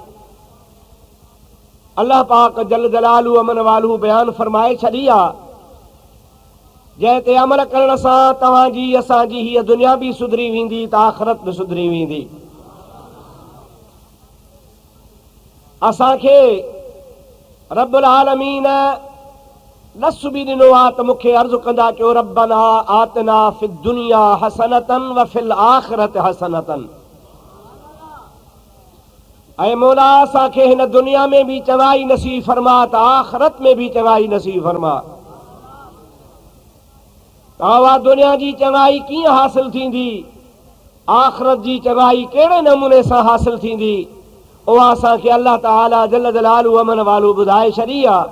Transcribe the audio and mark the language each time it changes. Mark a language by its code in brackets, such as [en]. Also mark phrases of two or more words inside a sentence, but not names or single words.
[sd] अल्लाह पाक [ar] جل جلاله وعم نواله [sd] बयान फरमाए छॾी आहे, जंहिं ते अमल करण सां तव्हांजी असांजी हीअ दुनिया बि सुधरी वेंदी त आख़िरत बि सुधरी वेंदी। असांखे [ar] رب العالمين [sd] लफ्ज़ बि ॾिनो आहे त मूंखे अर्ज़ु कंदा कयो [ar] ربنا آتنا في الدنيا حسنة وفي الآخرة حسنة. [sd] ऐं मौला असांखे हिन दुनिया में भी चवाई नसीब फरमा त आखिरत में भी चवाई नसीब फरमा। तव्हां दुनिया जी चङाई कीअं हासिल थींदी, आख़िरत जी चङाई कहिड़े नमूने सां हासिल थींदी, उहा असांखे [ar] الله تعالى جل جلاله وعم نواله [sd] ॿुधाए छॾी आहे।